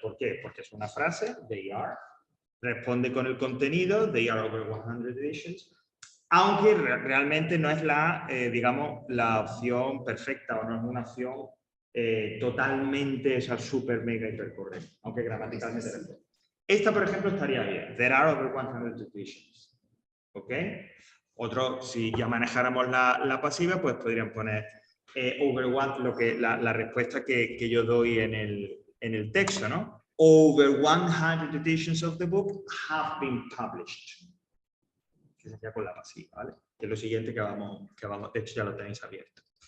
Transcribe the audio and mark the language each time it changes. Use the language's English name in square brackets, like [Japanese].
[Spanish] ¿Por qué? Porque es una frase, they are, responde con el contenido, they are over 100 editions, aunque realmente no es la, digamos, la opción perfecta, o no es una opción totalmente, esa super mega hipercorrecta, aunque gramaticalmente responde. Esta, por ejemplo, estaría bien. [English] There are over 100 editions. ¿Ok? [Spanish] Otro, si ya manejáramos la pasiva, pues podrían poner over one, la respuesta que yo doy en el texto, ¿no? [English] Over 100 editions of the book have been published. [Spanish] Que sería con la pasiva, ¿vale? Que es lo siguiente que vamos, de hecho ya lo tenéis abierto.